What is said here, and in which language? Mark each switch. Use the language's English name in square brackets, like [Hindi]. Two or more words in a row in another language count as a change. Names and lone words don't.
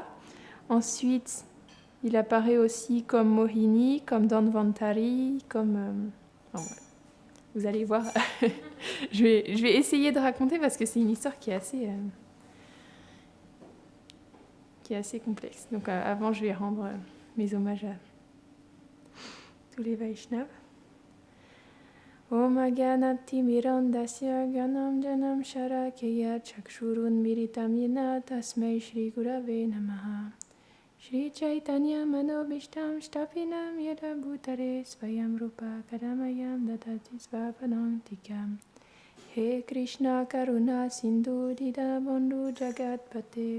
[French] Ensuite, il apparaît aussi comme Mohini, comme Dhanvantari, comme... vous allez voir. je vais essayer de raconter parce que c'est une histoire qui est assez complexe. Donc avant, je vais rendre mes hommages à tous les Vaishnavas. [Sanskrit] Om Aganati Mirandasya Ganam Janam Sharakeya Chakshurun Miritam Yena Tasmai Shri Gurave Namaha Shri Chaitanya Manobishtam Stapinam Yeda Bhutare Svayam Rupa Kadamayam Datati Svapanantikam He Krishna Karuna Sindhu Dida Bandhu Jagat Pate